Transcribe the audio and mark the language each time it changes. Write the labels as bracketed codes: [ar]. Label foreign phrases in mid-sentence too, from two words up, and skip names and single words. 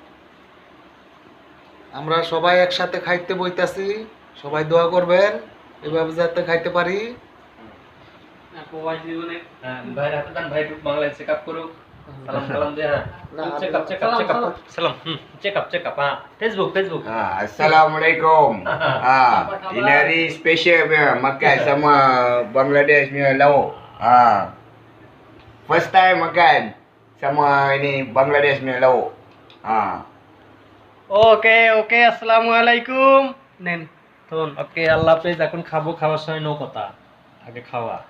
[bn] আমরা সবাই একসাথে খাইতে বইতাছি, সবাই দোয়া করবেন এভাবে যাতে খাইতে পারি। হ্যাঁ, ভাইয়ের হাতে দেন, ভাই একটু বাংলায় [en] check up [bn] করুক। সালাম সালাম দিয়ে, হ্যাঁ [en] check up check up check up [bn] সালাম [en] check up [bn] হ্যাঁ ফেসবুক ফেসবুক [ms] Assalamualaikum. Ini hari special punya makan sama Bangladesh punya lauk. First time makan sama ini Bangladesh punya lauk. [en] okay okay, [ar] السلام عليكم. [bn] নেন। ওকে, আল্লাহ হাফেজ। এখন খাবো, খাওয়ার সময় নো কথা, আগে খাওয়া।